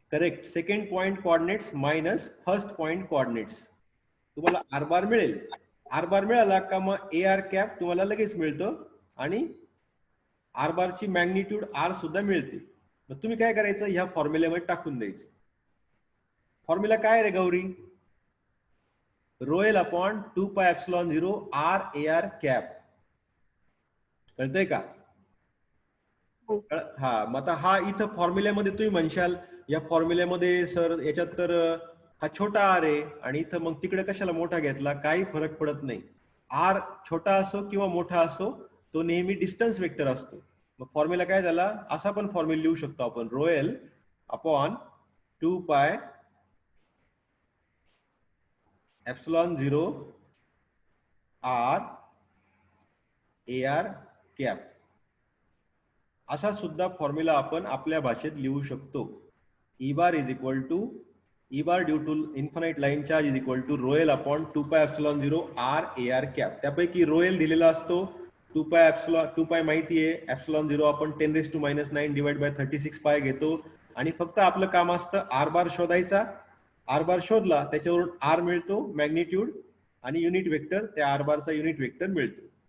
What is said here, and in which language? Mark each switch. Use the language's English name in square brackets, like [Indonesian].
[English] Correct, second point coordinates minus first point coordinates. [Marathi] तुम्हाला R बार मिळेल. R बार मिळाला का मग ए आर कॅप तुम्हाला लगेच मिळतो आणि आर बारची मॅग्निट्यूड आर सुद्धा मिळते. मग तुम्ही काय करायचं? ह्या फॉर्म्युल्यामध्ये टाकून द्यायचं. फॉर्म्युला काय रे Gauri? [English] Rho L upon 2 pi epsilon 0 R A R cap. [Marathi] कळतंय का? हा. मग आता हा इथं फॉर्म्युल्यामध्ये तुम्ही म्हणशाल, या फॉर्म्युल्यामध्ये सर याच्यात तर हा छोटा आर आहे आणि इथं मग तिकडे कशाला मोठा घेतला? काही फरक पडत नाही. आर छोटा असो किंवा मोठा असो, तो नेहमी डिस्टन्स वेक्टर असतो. मग फॉर्म्युला काय झाला? असा पण फॉर्म्युला लिहू शकतो आपण, rho L upon 2 pi epsilon 0 R A R cap. असा सुद्धा फॉर्म्युला आपण आपल्या भाषेत लिहू शकतो. [English] E bar is equal to E bar due to infinite line charge is equal to rho L upon 2 pi epsilon 0 R A R cap. [Marathi] त्यापैकी rho L दिलेला असतो, 2 पाय माहिती आहे, एप्सिलॉन 0 आपण 10⁻⁹ डिवाइड बाय 36 पाय घेतो आणि फक्त आपलं काम असतं आर बार शोधायचा. आर बार शोधला, त्याच्यावरून आर मिळतो मॅग्निट्यूड आणि युनिट वेक्टर, त्या आर बारचा युनिट वेक्टर मिळतो.